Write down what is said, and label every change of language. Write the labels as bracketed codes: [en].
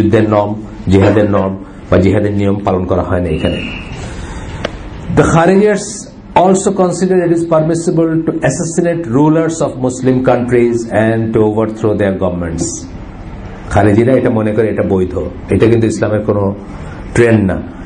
[bn] যুদ্ধের নর্ম, জিহাদের নর্ম বা জিহাদের নিয়ম পালন করা হয় না এখানে। [en] The Kharijis also consider it is permissible to assassinate rulers of Muslim countries and to overthrow their governments. [bn] খারেজিরা এটা মনে করে এটা বৈধ, এটা কিন্তু ইসলামের কোনো ট্রেন্ড না।